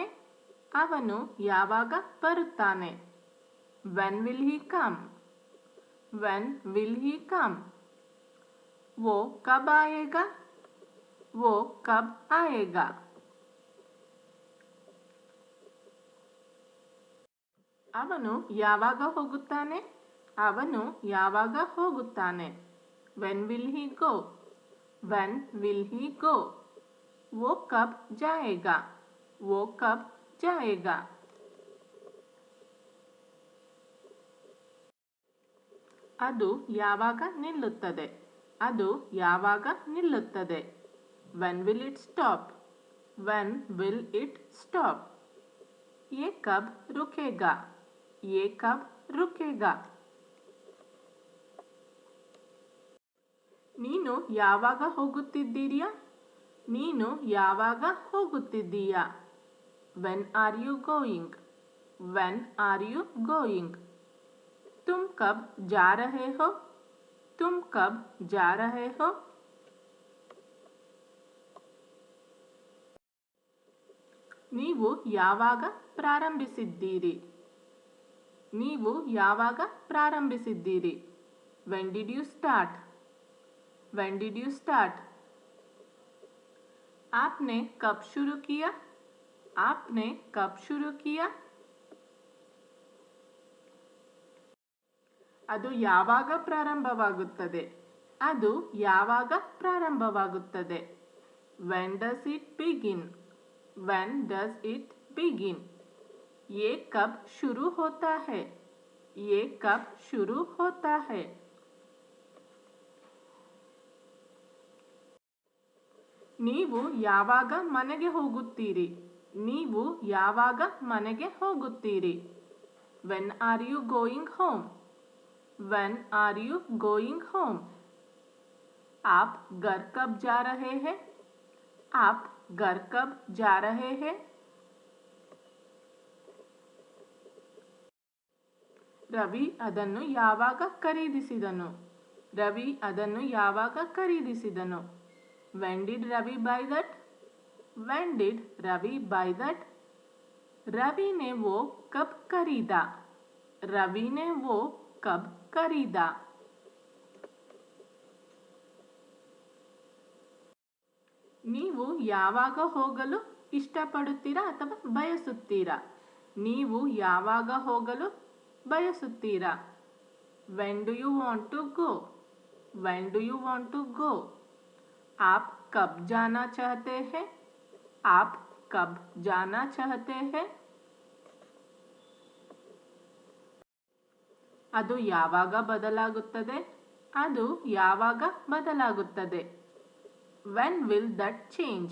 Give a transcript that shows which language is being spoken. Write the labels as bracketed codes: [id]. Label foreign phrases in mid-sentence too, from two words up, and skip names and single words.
[kn] ಅವನು ಯಾವಾಗ ಬರುತ್ತಾನೆ? [en] When will he come? When will he come? [hi] वो कब आएगा? वो कब आएगा? [kn] ಅವನು ಯಾವಾಗ ಹೋಗುತ್ತಾನೆ? ಅವನು ಯಾವಾಗ ಹೋಗುತ್ತಾನೆ? [en] When will he go? When will he go? [hi] वो कब जाएगा? वो कब जाएगा? [kn] ಅದು ಯಾವಾಗ ನಿಲ್ಲುತ್ತದೆ? ಅದು ಯಾವಾಗ ನಿಲ್ಲುತ್ತದೆ? [en] When will it stop? When will it stop? [hi] ये कब रुकेगा? ये कब रुकेगा? [kn] ನೀನು ಯಾವಾಗ ಹೋಗುತ್ತಿದ್ದೀಯಾ? ನೀನು ಯಾವಾಗ ಹೋಗುತ್ತಿದ್ದೀಯಾ? [en] When are you going? When are you going? [hi] तुम कब जा रहे हो? तुम कब जा रहे हो? [kn] ನೀವು ಯಾವಾಗ ಪ್ರಾರಂಭಿಸಿದ್ದೀರಿ? ನೀವು ಯಾವಾಗ ಪ್ರಾರಂಭಿಸಿದ್ದೀರಿ? [en] When did you start? When did you start? [hi] आपने कब शुरू किया? आपने कब शुरू किया? [kn] ಅದು ಯಾವಾಗ ಪ್ರಾರಂಭವಾಗುತ್ತದೆ? ಅದು ಯಾವಾಗ ಪ್ರಾರಂಭವಾಗುತ್ತದೆ? [en] When does it begin? When does it begin? [hi] ये कब शुरू होता है? ये कब शुरू होता है? [kn] ನೀವು ಯಾವಾಗ ಮನೆಗೆ ಹೋಗುತ್ತೀರಿ? ನೀವು ಯಾವಾಗ ಮನೆಗೆ ಹೋಗುತ್ತೀರಿ? [en] When are you going home? When are you going home? [hi] आप घर कब जा रहे हैं? आप घर कब जा रहे हैं? [kn] ರವಿ ಅದನ್ನು ಯಾವಾಗ ಖರೀದಿಸಿದನು? ರವಿ ಅದನ್ನು ಯಾವಾಗ ಖರೀದಿಸಿದನು? [en] When did Ravi buy that? When did Ravi buy that? [hi] रवि ने वो कब खरीदा? रवि ने वो कब खरीदा? [kn] ನೀವು ಯಾವಾಗ ಹೋಗಲು ಇಷ್ಟಪಡುತ್ತೀರಾ ಅಥವಾ ಬಯಸುತ್ತೀರಾ? ನೀವು ಯಾವಾಗ ಹೋಗಲು ಬಯಸುತ್ತೀರಾ? [en] When do you want to go? When do you want to go? [hi] आप कब जाना चाहते हैं? आप कब जाना चाहते हैं? [kn] ಅದು ಯಾವಾಗ ಬದಲಾಗುತ್ತದೆ? ಅದು ಯಾವಾಗ ಬದಲಾಗುತ್ತದೆ? [en] When will that change?